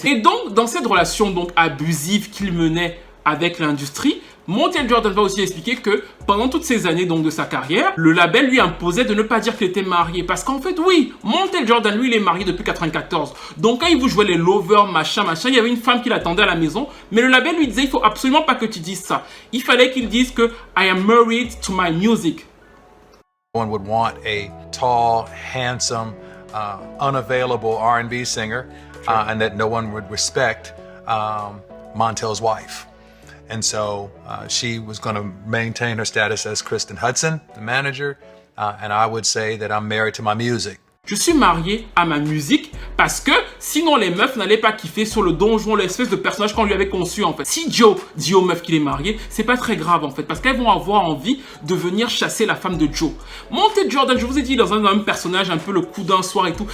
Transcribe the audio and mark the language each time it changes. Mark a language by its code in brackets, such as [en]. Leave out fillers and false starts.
[fr] Et donc, dans cette relation donc abusive qu'ils menaient avec l'industrie, Montel Jordan va aussi expliquer que pendant toutes ces années donc de sa carrière, le label lui imposait de ne pas dire qu'il était marié. Parce qu'en fait, oui, Montel Jordan, lui, il est marié depuis 94. Donc quand il vous jouait les lovers, machin, il y avait une femme qui l'attendait à la maison. Mais le label lui disait, il faut absolument pas que tu dises ça. Il fallait qu'il dise que [en] I am married to my music. One would want a tall, handsome, unavailable R&B singer, and that no one would respect Montel's wife. And so she was going to maintain her status as Kristen Hudson, the manager, and I would say that I'm married to my music. [fr] Je suis marié à ma musique parce que sinon les meufs n'allaient pas kiffer sur le donjon, l'espèce de personnage qu'on lui avait conçu en fait. Si Joe dit aux meufs qu'il est marié, c'est pas très grave en fait parce qu'elles vont avoir envie de venir chasser la femme de Joe. Montel Jordan, je vous ai dit, dans un même personnage, un peu le coup d'un soir et tout.